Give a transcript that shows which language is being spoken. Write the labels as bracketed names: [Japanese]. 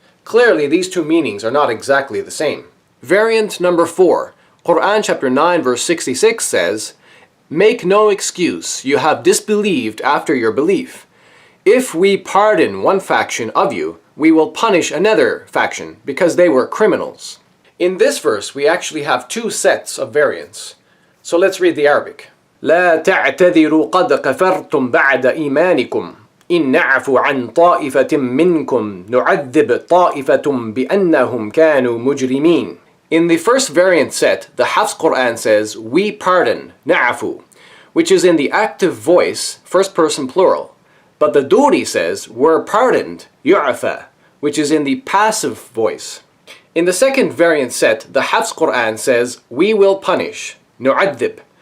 [English] Clearly, these two meanings are not exactly the same. Variant number 4, Quran chapter 9 verse 66 says, "Make no excuse, you have disbelieved after your belief. If we pardon one faction of you, we will punish another faction because they were criminals." In this verse, we actually have two sets of variants. So let's read the Arabic. [Arabic] لا تعتذروا قد كفرتم بعد إيمانكم إن نعفو عن طائفة منكم نعذب طائفة بأنهم كانوا مجرمين. [English] In the first variant set, the Hafs Quran says, "We pardon," na'afu, which is in the active voice, first person plural. But the Doori says, "We're pardoned," yu'afa, which is in the passive voice. In the second variant set, the Hafs Quran says, "We will punish," nu'adhib.